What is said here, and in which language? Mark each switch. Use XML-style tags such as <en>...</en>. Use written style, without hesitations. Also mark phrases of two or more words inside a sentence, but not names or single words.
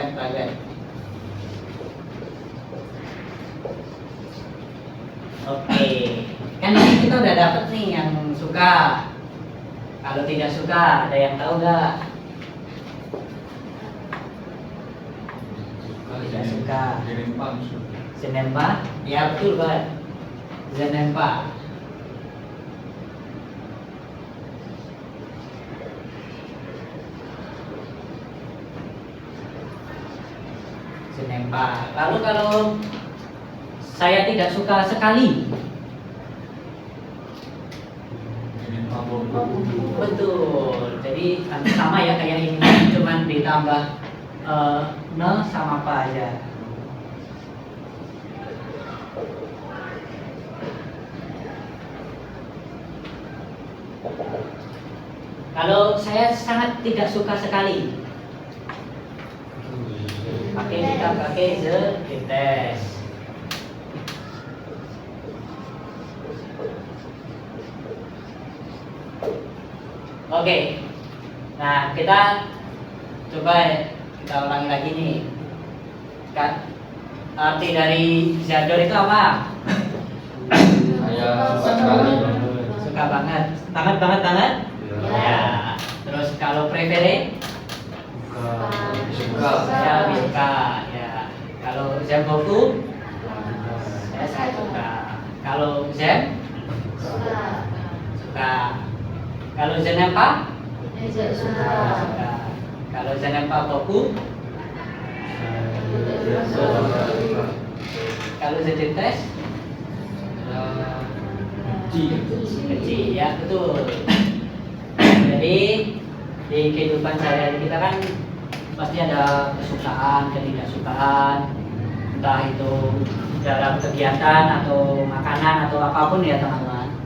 <id>Oke, kan ini kita udah dapet nih yang suka. Kalau tidak suka, ada yang tahu nggak? Tidak suka.</id> <fr>Je n'aime pas?</fr> <id>Ya betul banget.</id> <fr>Je n'aime pas. Je n'aime pas.</fr> <id>Lalu kalau saya tidak suka sekali, betul. Jadi sama ya kayak ini, cuman ditambah ne sama apa aja. Kalau saya sangat tidak suka sekali, kita pakai</id> <fr>je déteste.</fr> <id>Oke. Nah, kita coba ulangi lagi nih. Arti dari Zador itu apa? Saya suka sekali. Suka banget. Banget. Ya. Terus kalau préféré? Suka. Saya lebih suka. Ya. Kalau</id> <fr>j'aime beaucoup?</fr> <id>Saya sangat suka. Kalau j'aime? Suka. Kalau</id> <fr>je n'aime pas?</fr> <id>Suka.</id> <fr>Kalau je n'aime pas beaucoup? Kalau je déteste?</fr> <id>Benci, ya betul. Jadi di kehidupan sehari-hari kita kan pasti ada kesukaan, ketidaksukaan, entah itu dalam kegiatan atau makanan atau apapun ya teman-teman.</id>